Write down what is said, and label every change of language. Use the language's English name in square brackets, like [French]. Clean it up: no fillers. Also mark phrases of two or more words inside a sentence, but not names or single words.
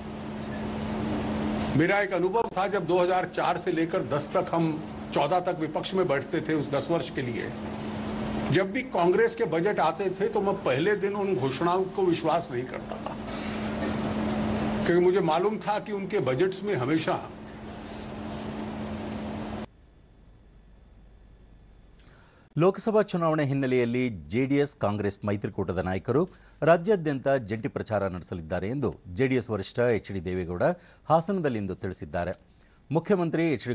[Hindi] मेरा एक अनुभव था जब 2004 से लेकर 10 तक हम 14 तक विपक्ष में बैठते थे उस 10 वर्ष के लिए. जब भी कांग्रेस के बजट आते थे तो मैं पहले दिन उन घोषणाओं को विश्वास नहीं करता था, क्योंकि मुझे मालूम था कि उनके बजट्स में हमेशा [Kannada] ಲೋಕಸಭಾ ಚುನಾವಣೆ ಹಿನ್ನೆಲೆಯಲ್ಲಿ ಜೆಡಿಎಸ್ ಕಾಂಗ್ರೆಸ್ ಮೈತ್ರಿಕೂಟದ ನಾಯಕರು ರಾಜ್ಯಾದ್ಯಂತ ಜಂಟಿ ಪ್ರಚಾರ ನಡೆಸಲಿದ್ದಾರೆ ಎಂದು ಜೆಡಿಎಸ್ ವರಿಷ್ಠ ಎಚ್.ಡಿ. ದೇವೇಗೌಡ ಹಾಸನದಲ್ಲಿಂದು ತಿಳಿಸಿದ್ದಾರೆ. ಮುಖ್ಯಮಂತ್ರಿ ಎಚ್.ಡಿ.